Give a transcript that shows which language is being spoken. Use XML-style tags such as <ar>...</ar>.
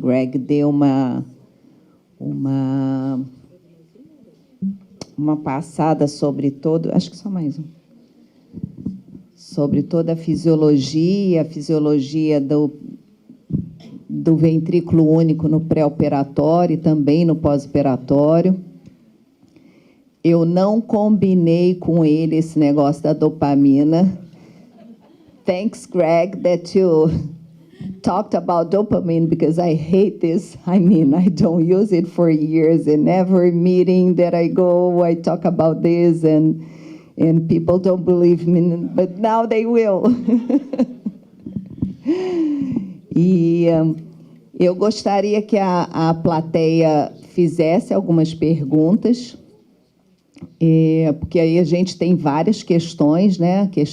<pt>Greg deu uma passada sobre todo, acho que só mais um, sobre toda a fisiologia do ventrículo único no pré-operatório e também no pós-operatório. Eu não combinei com ele esse negócio da dopamina.</pt> <en>Thanks, Greg, that you talked about dopamine, because I hate this. I mean, I don't use it for years. In every meeting that I go, I talk about this, and people don't believe me, but now they will.</en> <pt>E eu gostaria que a plateia fizesse algumas perguntas, porque aí a gente tem várias questões, né?</pt>